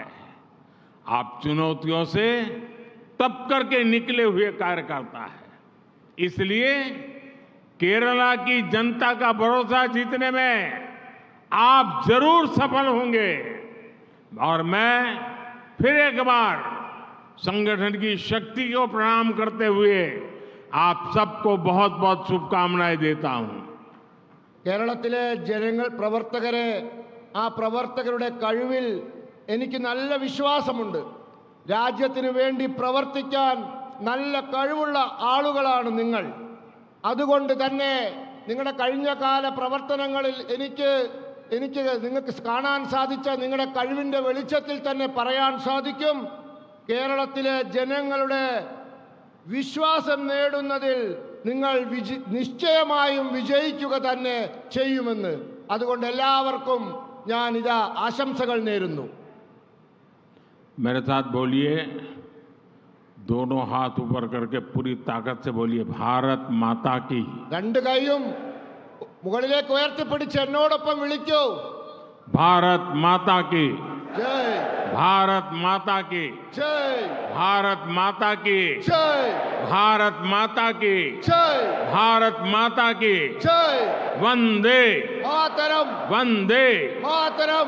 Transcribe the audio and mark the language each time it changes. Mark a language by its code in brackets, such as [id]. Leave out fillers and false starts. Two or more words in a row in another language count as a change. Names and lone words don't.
[hi] आप चुनौतियों से तप करके निकले हुए कार्यकर्ता है, इसलिए केरला की जनता का भरोसा जीतने में आप जरूर सफल होंगे। और मैं फिर एक बार संगठन की शक्ति को प्रणाम करते हुए आप सबको बहुत बहुत शुभकामनाएं देता हूं। [ml] കേരളത്തിലെ ജനങ്ങൾ, പ്രവർത്തകരെ, ആ പ്രവർത്തകരുടെ കഴിവിൽ എനിക്ക് നല്ല വിശ്വാസമുണ്ട്. രാജ്യത്തിന് വേണ്ടി പ്രവർത്തിക്കാൻ നല്ല കഴിവുള്ള ആളുകളാണ് നിങ്ങൾ. അതുകൊണ്ട് തന്നെ നിങ്ങളുടെ കഴിഞ്ഞകാല പ്രവർത്തനങ്ങളിൽ എനിക്ക് നിങ്ങൾക്ക് കാണാൻ സാധിച്ച നിങ്ങളുടെ കഴിവിൻ്റെ വെളിച്ചത്തിൽ തന്നെ പറയാൻ സാധിക്കും, കേരളത്തിലെ ജനങ്ങളുടെ വിശ്വാസം നേടുന്നതിൽ നിങ്ങൾ നിശ്ചയമായും വിജയിക്കുക തന്നെ ചെയ്യുമെന്ന്. അതുകൊണ്ട് എല്ലാവർക്കും ഞാൻ ഇതാ ആശംസകൾ നേരുന്നു. [hi] मेरे साथ बोलिए, दोनों हाथ ऊपर करके पूरी ताकत से बोलिए, भारत माता की। [ml] രണ്ട് കൈയും മുകളിലേക്ക് ഉയർത്തിപ്പിടിച്ച് എന്നോടൊപ്പം വിളിക്കൂ, [hi] भारत माता की। जय भारत माता की, जय भारत माता की, जय भारत माता की, जय भारत माता की। जय वंदे मातरम वंदे मातरम